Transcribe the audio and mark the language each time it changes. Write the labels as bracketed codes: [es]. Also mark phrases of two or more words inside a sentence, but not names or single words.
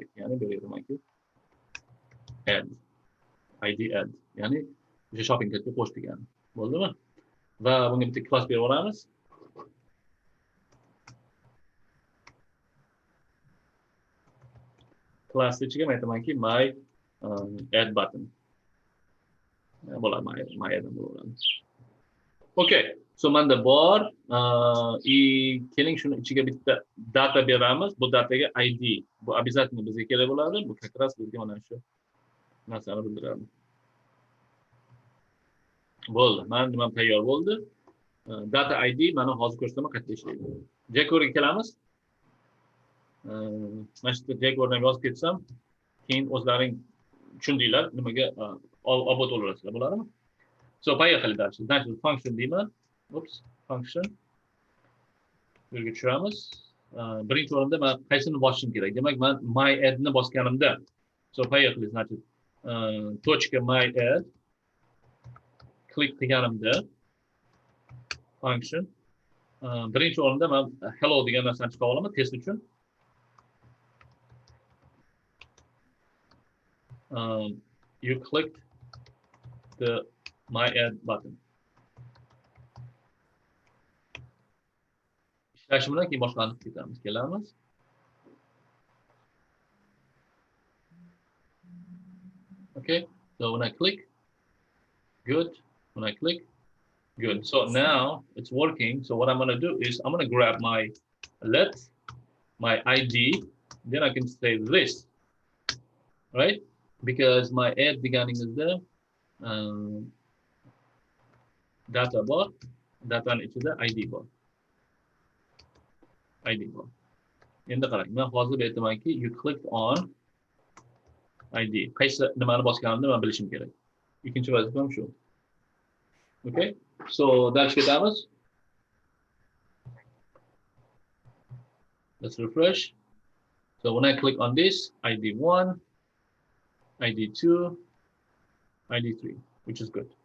[uz] Ya'ni bu yerga aytamanki add, ID add. Ya'ni o'sha [en] shopping cartga [uz] qo'sh degani. Bo'ldimi? Va bunga bitta class berib olamiz. Class ichiga men aytamanki my add button. Bo'ladi, my add bo'ladi. Okay. So menda bor, keling shuni ichiga bitta data beramiz. Bu dataga ID. Bu обязательно bizga kerak bo'ladi. Bu [ru] как раз [uz] bizga mana shu narsani bildiradi. Bo'ldi. Mana nima tayyor bo'ldi. Data ID mana hozir ko'rsataman qayerda ishlaydi. jQuery'ga kelamiz. Mana shu jQuery'ni yozib ketsam, keyin o'zlaring tushundinglar, nimaga obod bo'lasizlar, bo'ladimi? So, [ru] поехали дальше. Значит, [uz] function deyman. Function. Burga tushiramiz. Birinchi o'rinda men qaysini bosishim kerak? Demak, men my add ni bosganimda. So, [ru] поехали, значит, точка [uz] my add klik qilganimda function birinchi o'rinda men hello degan narsani chiqarib olaman test uchun. [en] You clicked the my add button. [uz] Ishlashi bilan keyin boshqani ketamiz, kelamiz. [en] Okay, so when I click, good. When I click, good. So now it's working. So what I'm going to do is I'm going to grab my my ID, then I can say this, right? Because my add beginning is the data bar, data and it's the ID bar. ID bar. [uz] Endi qarang, men hozir aytamanki, [en] you clicked on ID. [uz] Qaysi nimani bosganimni men bilishim kerak. Ikkinchi vazifam shu. Okay? So, dash ketamiz. [en] Let's refresh. So when I click on this, ID1, ID2, ID3, which is good.